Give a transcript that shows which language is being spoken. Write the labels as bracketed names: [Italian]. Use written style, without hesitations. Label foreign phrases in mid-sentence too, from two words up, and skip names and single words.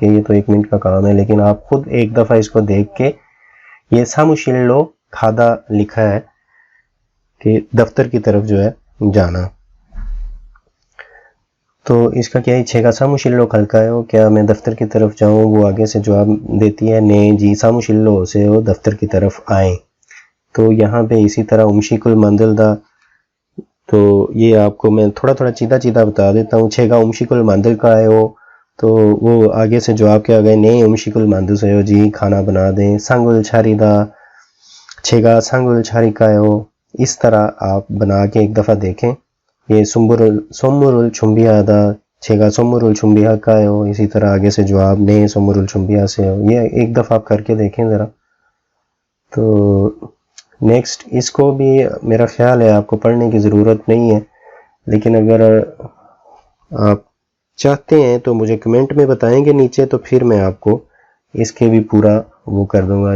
[Urdu] یہ تو 1 منٹ کا کام ہے، لیکن آپ خود ایک دفعہ اس کو دیکھ کے، یہ [Korean] 사무실로 가다 [Urdu] لکھا ہے کہ دفتر کی طرف جو ہے جانا، تو اس کا کیا ہے? [Korean] 제가 사무실로 갈까요? [Urdu] کیا میں دفتر کی طرف جاؤں? وہ آگے سے جواب دیتی ہے ने जी [Korean] 사무실로 오세요, [Urdu] دفتر کی طرف آئے. تو یہاں پے اسی طرح [Korean] 음식을 만들다, [Urdu] تو یہ آپ کو میں تھوڑا تھوڑا سیدھا سیدھا بتا دیتا ہوں. [Korean] 제가 음식을 만들까요? [Urdu] تو وہ آگے سے جواب کیا آ گیا? [Korean] ने 음식을 만드세요, [Urdu] جی کھانا بنا دیں. [Korean] 상을 차리다, 제가 상을 차릴까요? [Urdu] اس طرح آپ بنا کے ایک دفعہ دیکھیں. [Korean] ये 선물을 준비하다, 제가 선물을 준비할까요? [Urdu] اسی طرح آگے سے جواب ने [Korean] 선물을 준비하세요। [Urdu] یہ ایک دفعہ آپ کر کے دیکھیں ذرا۔ تو نیکسٹ، اس کو بھی میرا خیال ہے آپ کو پڑھنے کی ضرورت نہیں ہے، لیکن اگر آپ چاہتے ہیں تو مجھے کمنٹ میں بتائیں گے نیچے، تو پھر میں آپ کو اس کے بھی پورا وہ کر دوں گا.